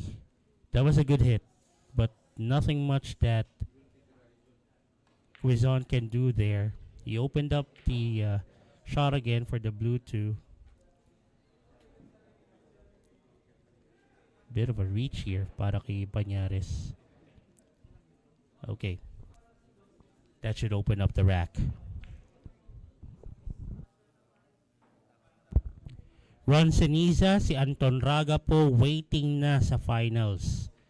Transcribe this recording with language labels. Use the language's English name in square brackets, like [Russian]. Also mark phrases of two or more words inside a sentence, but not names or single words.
[English] That was a good hit, but nothing much that Quizon can do there. He opened up the shot again for the blue 2. Bit of a reach here [Filipino] para kay [English] Bañares. Okay. That should open up the rack. [Filipino] Ron Ceniza, si Anton Raga po waiting na sa finals.